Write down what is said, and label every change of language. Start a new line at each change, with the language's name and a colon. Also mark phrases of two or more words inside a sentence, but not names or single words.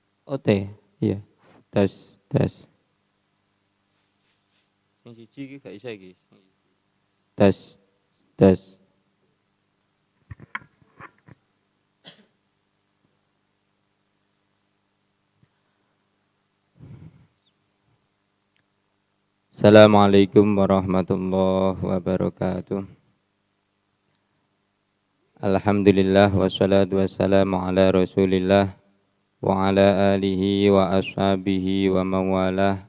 Javanese: OT. Iya. Tes tes. Sing siji iki gak iso iki. Tes tes.
Arabic: السلام عليكم ورحمة الله وبركاته. الحمد لله والصلاة والسلام على رسول الله وعلى آله وأصحابه ومن والاه.